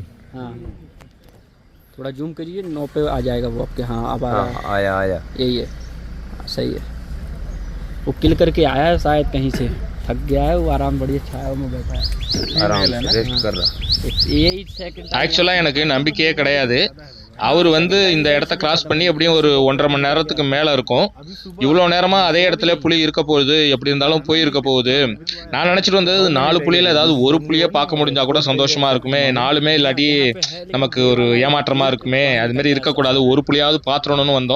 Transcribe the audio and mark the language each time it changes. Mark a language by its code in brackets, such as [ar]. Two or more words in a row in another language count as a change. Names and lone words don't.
[hi] हाँ थोड़ा जूम करिए, 9 पे आ जाएगा वो आपके। हाँ अब आया यही है। सही है, वो किल करके आया है शायद कहीं से, थक गया है वो, आराम बढ़िया छाया में बैठा है, आराम से रेस्ट कर रहा. यही सेकंड। [ta] ஆக்சுவலாக எனக்கு நம்பிக்கையே கிடையாது. அவர் வந்து இந்த இடத்த கிராஸ் பண்ணி எப்படியும் ஒரு 1.5 மணி நேரத்துக்கு மேலே இருக்கும். இவ்வளோ நேரமாக அதே இடத்துல புலி இருக்க போகுது, எப்படி இருந்தாலும் போயிருக்க போகுது. நான் நினச்சிட்டு வந்தது 4 புலியில் ஏதாவது ஒரு புலியை பார்க்க முடிஞ்சா கூட சந்தோஷமாக இருக்குமே, 4மே இல்லாட்டி நமக்கு ஒரு ஏமாற்றமாக இருக்குமே, அதுமாரி இருக்கக்கூடாது, ஒரு புலியாவது பார்த்துடணும்னு வந்தோம்.